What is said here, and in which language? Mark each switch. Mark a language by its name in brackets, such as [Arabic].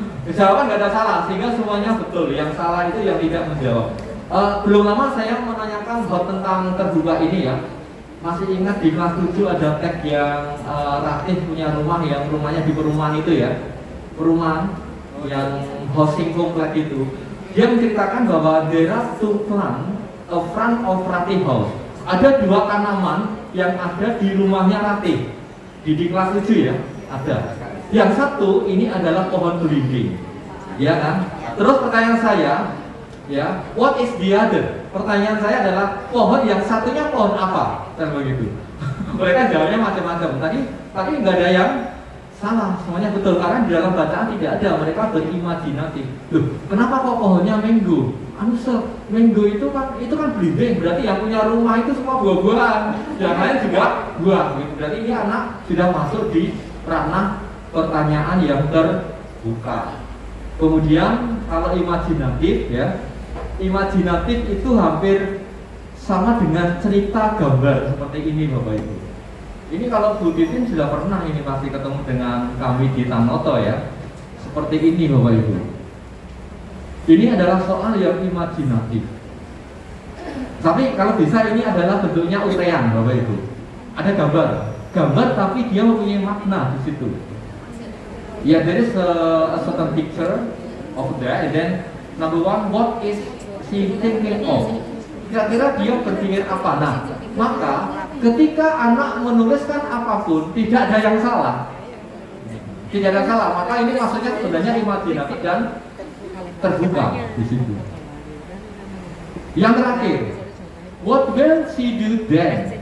[Indonesian] Jawaban nggak ada salah, sehingga semuanya betul. Yang salah itu yang tidak menjawab. Belum lama saya menanyakan hot tentang terbuka ini ya. Masih ingat di kelas 7 ada tag yang Ratih punya rumah, yang rumahnya di perumahan itu ya, perumahan yang housing komplek itu. Dia menceritakan bahwa [English] there are 2 plants in front of Ratih house. [Indonesian] Ada 2 tanaman yang ada di rumahnya Ratih. Di kelas 7 ya, ada. Yang satu ini adalah pohon belimbing, ya kan? Terus pertanyaan saya, ya, [English] what is the other? [Indonesian] Pertanyaan saya adalah pohon yang satunya pohon apa? Dan begitu. Mereka jawabnya macam-macam. Tapi nggak ada yang salah, semuanya betul karena di dalam bacaan tidak ada. Mereka berimajinatif. Loh, kenapa kok pohonnya mango? Mango itu kan belimbing, berarti yang punya rumah itu semua buah-buahan. Yang lain juga buah. Berarti ini anak sudah masuk di ranah pertanyaan yang terbuka. Kemudian kalau imajinatif ya. Imajinatif itu hampir sama dengan cerita gambar seperti ini Bapak Ibu. Ini kalau Bu Titin sudah pernah ini pasti ketemu dengan kami di Tanoto ya. Seperti ini Bapak Ibu. Ini adalah soal yang imajinatif. Tapi kalau bisa ini adalah bentuknya uraian, Bapak Ibu. Ada gambar tapi dia mempunyai makna di situ. [English] Ya, there is a certain picture of that, and then number one, what is she thinking of? [Indonesian] Kira-kira dia berpikir apa? Nah, maka ketika anak menuliskan apapun, tidak ada yang salah. Tidak ada yang salah, maka ini maksudnya sebenarnya imajinatif dan terbuka di situ. Yang terakhir, [English] what will she do then?